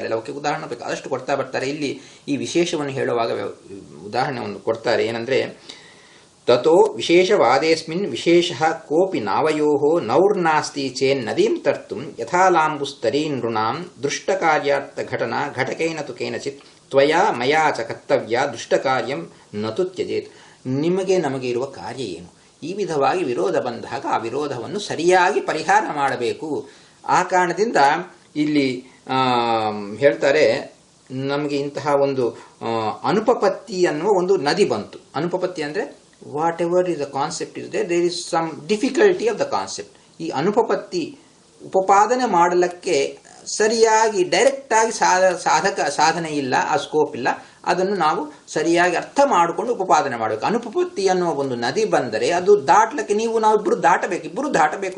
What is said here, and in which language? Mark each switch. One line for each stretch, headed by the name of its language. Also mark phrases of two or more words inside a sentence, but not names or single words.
Kannada: ಲೌಕಿಕ ಉದಾಹರಣೆ ಬೇಕು ಆದಷ್ಟು ಕೊಡ್ತಾ ಬರ್ತಾರೆ. ಇಲ್ಲಿ ಈ ವಿಶೇಷವನ್ನು ಹೇಳುವಾಗ ಉದಾಹರಣೆ ಒಂದು ಕೊಡ್ತಾರೆ.
Sanskrit: ಏನಂದ್ರೆ, ತಥೋ ವಿಶೇಷವಾದೇಸ್ಮಿನ್ ವಿಶೇಷ ಕೋಪಿ ನಾವಯೋಃ ನೌರ್ನಾಸ್ತಿ ಚೇನ್ ನದೀಂ ತರ್ತುಂ ಯಥಾಲಾಂಬುಸ್ತರೀ ನೃಣಾಂ ದೃಷ್ಟಕಾರ್ಯಾರ್ಥ ಘಟನಾ ಘಟಕೇನ ತು ಕೇನಚಿತ್ ತ್ವಯಾ ಮಯಾ ಚ ಕರ್ತವ್ಯ ದೃಷ್ಟಕಾರ್ಯಂ ನತು ತ್ಯಜೇತ್.
Kannada: ನಿಮಗೆ ನಮಗೆ ಇರುವ ಕಾರ್ಯ ಏನು? ಈ ವಿಧವಾಗಿ ವಿರೋಧ ಬಂದಾಗ ಆ ವಿರೋಧವನ್ನು ಸರಿಯಾಗಿ ಪರಿಹಾರ ಮಾಡಬೇಕು. ಆ ಕಾರಣದಿಂದ ಇಲ್ಲಿ ಹೇಳ್ತಾರೆ, ನಮಗೆ ಇಂತಹ ಒಂದು ಅನುಪಪತ್ತಿ ಅನ್ನುವ ಒಂದು ನದಿ ಬಂತು. ಅನುಪಪತ್ತಿ ಅಂದರೆ
English: what ever is the concept is there is some difficulty of the concept.
Kannada: ಈ ಅನುಪಪತ್ತಿ ಉಪಪಾದನೆ ಮಾಡಲಿಕ್ಕೆ ಸರಿಯಾಗಿ ಡೈರೆಕ್ಟ್ ಆಗಿ ಸಾಧನೆ ಇಲ್ಲ, ಆ ಸ್ಕೋಪ್ ಇಲ್ಲ. ಅದನ್ನು ನಾವು ಸರಿಯಾಗಿ ಅರ್ಥ ಮಾಡಿಕೊಂಡು ಉಪಪಾದನೆ ಮಾಡಬೇಕು. ಅನುಪಪತ್ತಿ ಅನ್ನುವ ಒಂದು ನದಿ ಬಂದರೆ ಅದು ದಾಟ್ಲಿಕ್ಕೆ ನಾವಿಬ್ಬರು ದಾಟಬೇಕು.